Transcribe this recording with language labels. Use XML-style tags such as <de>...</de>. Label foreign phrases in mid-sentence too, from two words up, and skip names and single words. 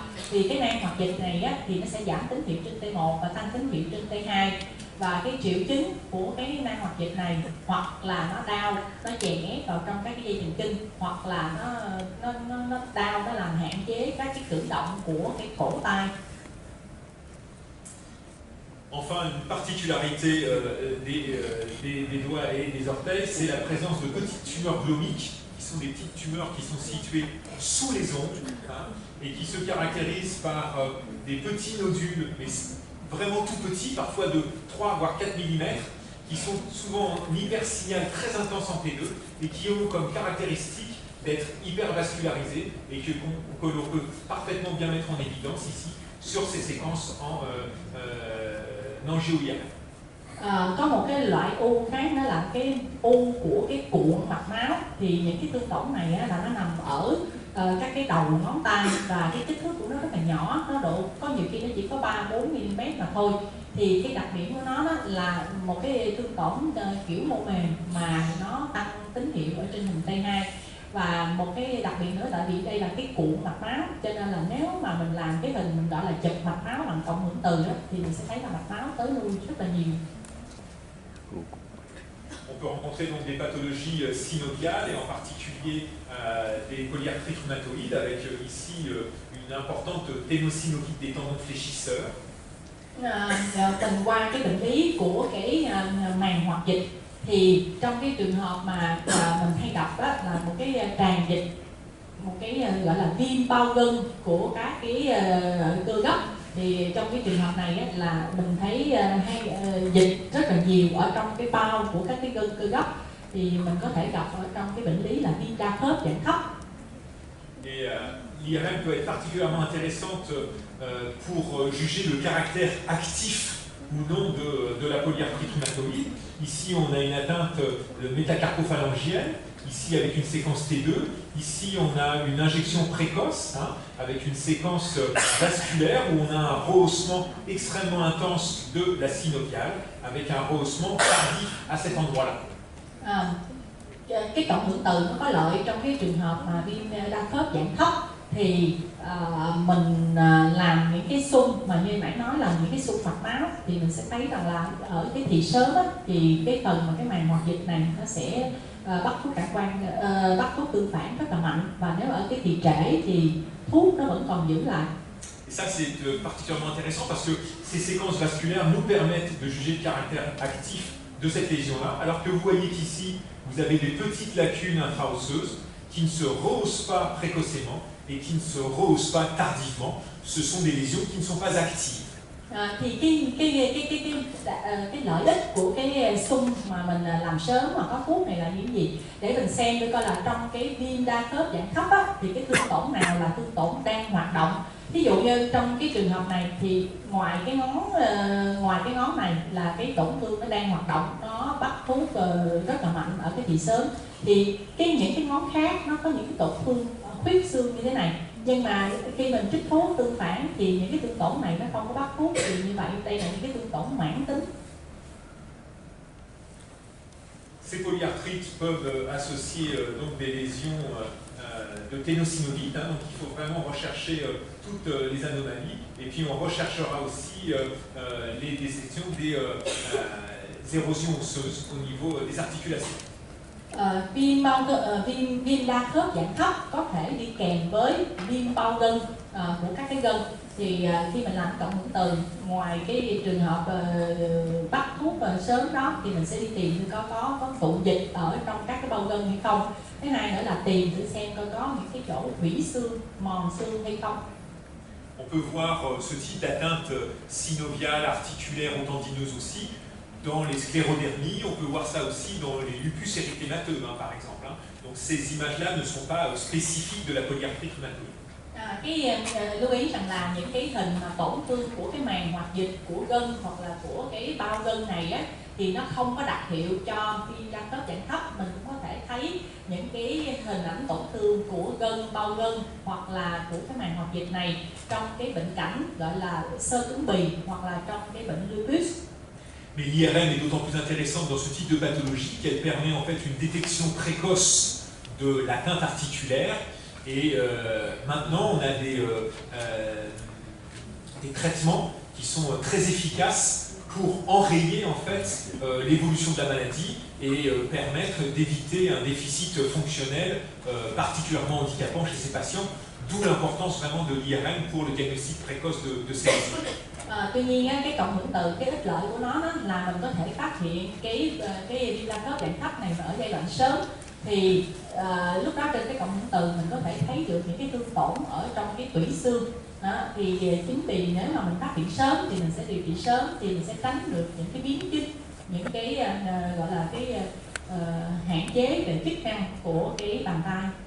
<vi>Thì cái nang hoạt dịch này á, thì nó sẽ giảm tín hiệu trên T1 và tăng tín hiệu trên T2. Và cái triệu chứng của cái nang hoạt dịch này hoặc là nó đau, nó chèn ép vào trong các cái dây thần kinh, hoặc là nó đau, nó làm hạn chế các cái cử động của cái cổ tay.</vi> <fr>Enfin, une particularité des doigts et des orteils, c'est la présence de petites tumeurs glomiques, qui sont des petites tumeurs qui sont situées sous les ongles, et qui se caractérisent par des petits nodules, mais vraiment tout petits, parfois de 3 voire 4 mm, qui sont souvent en hypersignal très intense en T2, et qui ont comme caractéristique d'être hypervascularisés, et que l'on peut parfaitement bien mettre en évidence ici, sur ces séquences en angio-IRM.</fr> <vi>Có một cái loại u khác, đó là cái u của cái cuộn mạch máu. Thì những cái thương tổn này á, là nó nằm ở các cái đầu ngón tay, và cái kích thước của nó rất là nhỏ, nó có nhiều khi nó chỉ có 3-4 mm mà thôi. Thì cái đặc điểm của nó là một cái thương tổn kiểu mô mềm mà nó tăng tín hiệu ở trên hình T2. Và một cái đặc biệt nữa, tại vì đây là cái cuộn mạch máu, cho nên là nếu mà mình làm cái hình mình gọi là chụp mạch máu bằng cộng hưởng từ đó, thì mình sẽ thấy là mạch máu tới lui rất là nhiều.</vi> <fr>On peut rencontrer donc des pathologies synoviales, et en particulier des polyarthries rhumatoïdes, avec ici une importante ténosynovite des tendons fléchisseurs.</fr> <vi>Tình qua cái bệnh lý của cái màng hoạt dịch, thì trong cái trường hợp mà mình hay gặp đó là một cái tràn dịch, một cái gọi là viêm bao gân của các cái cơ gấp. Thì trong cái trường hợp này á, là mình thấy dịch rất là nhiều ở trong cái bao của các cái gân cơ gấp, thì mình có thể gặp ở trong cái bệnh lý là viêm đa khớp dạng thấp.</vi> <fr>Et l'IRM peut être particulièrement intéressante pour juger le caractère actif ou non de la polyarthrite rhumatoïde. Ici, on a une atteinte métacarpophalangienne, ici avec une séquence T2, ici on a une injection précoce, avec une séquence vasculaire où on a un rehaussement extrêmement intense de la synoviale, avec un rehaussement tardif à cet endroit-là.</fr> <vi>Cái cộng hưởng từ nó có lợi trong cái trường hợp mà viêm đa khớp dạng thấp, thì mình làm những cái xung mà như nãy nói là những cái xung mạch máu, thì mình sẽ thấy rằng là ở cái thì sớm á, thì cái phần mà cái màng hoạt dịch này nó sẽ bắt thuốc cản quang, bắt thuốc tương phản rất là mạnh, và nếu ở cái thì trễ thì thuốc nó vẫn còn giữ lại.</vi> <fr>Et ça, c'est particulièrement intéressant parce que ces séquences vasculaires nous permettent de juger le caractère actif de cette lésion-là, alors que vous voyez qu'ici, vous avez des petites lacunes intra-osseuses qui ne se rehaussent pas précocement et qui ne se rehaussent pas tardivement. Ce sont des lésions qui ne sont pas actives.</fr> <vi>Thì cái lợi ích của cái xung mà mình làm sớm mà có thuốc này là những gì, để mình xem coi là trong cái viêm đa khớp dạng thấp á, thì cái thương tổn nào là thương tổn đang hoạt động. Ví dụ như trong cái trường hợp này thì ngoài cái ngón này là cái tổn thương nó đang hoạt động, nó bắt thuốc rất là mạnh ở cái thì sớm. Thì những cái ngón khác nó có những cái tổn thương khuyết xương như thế này, nhưng mà khi mình trích thuốc tương phản thì những cái thương tổn này nó không có bắt thuốc, thì như vậy đây là những cái thương tổn mãn tính.</vi> <fr>Ces polyarthrites peuvent associer donc des lésions de ténosynovite, hein, donc il faut vraiment rechercher toutes les anomalies, et puis on recherchera aussi les détections des érosions osseuses au niveau des articulations.</fr> <vi>Viêm đa khớp dạng thấp có thể đi kèm với viêm bao gân của các cái gân. Thì khi mình làm cộng hưởng từ, ngoài cái trường hợp bắt thuốc sớm đó thì mình sẽ đi tìm có tụ dịch ở trong các cái bao gân hay không. Thứ hai nữa là tìm thử xem coi có những cái chỗ hủy xương, mòn xương hay không.</vi> <fr>On peut voir ce type d'atteinte synoviale, articulaire ou tendineuse aussi dans les sclérodermies. On peut voir ça aussi dans les lupus érythémateux, hein, par exemple. Hein. Donc ces images-là ne sont pas spécifiques de la polyarthrite rhumatoïde.</fr> <vi>Lưu ý rằng là những cái hình mà tổn thương của cái màng hoạt dịch của gân hoặc là của cái bao gân này á, thì nó không có đặc hiệu cho viêm đa khớp dạng thấp. Mình cũng có thể thấy những cái hình ảnh tổn thương của gân, bao gân hoặc là của cái màng hoạt dịch này trong cái bệnh cảnh gọi là xơ cứng bì hoặc là trong cái bệnh lupus.</vi> <fr>Mais l'IRM est d'autant plus intéressante dans ce type de pathologie qu'elle permet en fait une détection précoce de l'atteinte articulaire. Et maintenant, on a des traitements qui sont très efficaces pour enrayer en fait l'évolution de la maladie et permettre d'éviter un déficit fonctionnel particulièrement handicapant chez ces patients, d'où l'importance vraiment de l'IRM pour le diagnostic précoce de ces lésions.</fr> <vi>Tuy nhiên cái cộng hưởng từ, cái ích lợi của nó là mình có thể phát hiện cái viêm đa khớp dạng thấp này ở giai đoạn sớm. Thì lúc đó trên cái cộng hưởng từ mình có thể thấy được những cái thương tổn ở trong cái tủy xương đó. Thì chính vì nếu mà mình phát hiện sớm thì mình sẽ điều trị sớm, thì mình sẽ tránh được những cái biến chứng, những cái gọi là cái hạn chế về chức năng của cái bàn tay.</vi>